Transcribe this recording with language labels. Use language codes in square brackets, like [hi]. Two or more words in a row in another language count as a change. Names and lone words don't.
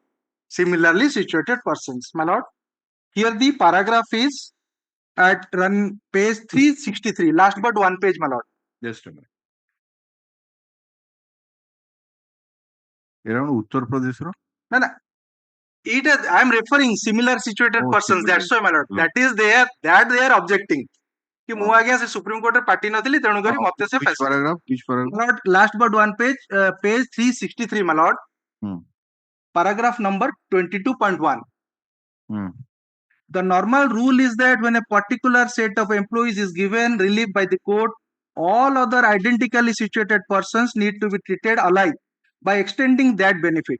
[en] Similarly situated persons, my lord. Here the paragraph is at run page 363, last but one page, my lord. Just a minute. Around Uttar Pradesh, no? No, no. It is, I am referring similar situated persons. Similar. That's why, my lord. That is there. That they are objecting. [or] कि ମୁଁ ଆଜ୍ଞା ସେ ସୁପ୍ରିମ କୋର୍ଟରେ ପାର୍ଟି ନଥିଲି ତେଣୁ କରି ମତେ ସେ [en] Which paragraph? Lord, last but one page, page 363, my lord. Paragraph number 22.1. The normal rule is that when a particular set of employees is given relief by the court, all other identically situated persons need to be treated alike by extending that benefit.